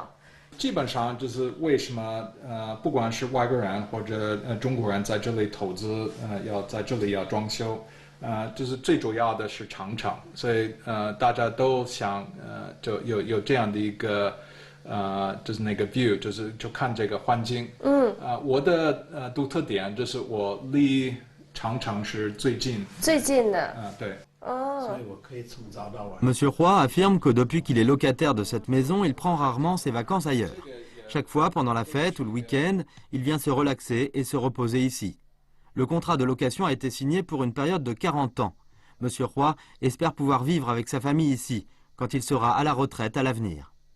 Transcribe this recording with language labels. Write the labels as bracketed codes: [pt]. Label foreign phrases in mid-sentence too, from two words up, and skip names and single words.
[zh] 基本上就是为什么不管是外国人或者中国人在这里投资，要在这里要装修，就是最主要的是长城，所以大家都想就有这样的一个。就是那个 view， 就看这个环境。我的独特点就是我离长城是最近的。对。所以我可以从早到晚。 [fr] Monsieur Roy affirme que depuis qu'il est locataire de cette maison, il prend rarement ses vacances ailleurs. Chaque fois, pendant la fête ou le week-end, il vient se relaxer et se reposer ici. Le contrat de location a été signé pour une période de 40 ans. Monsieur Roy espère pouvoir vivre avec sa famille ici, quand il sera à la retraite à l'avenir.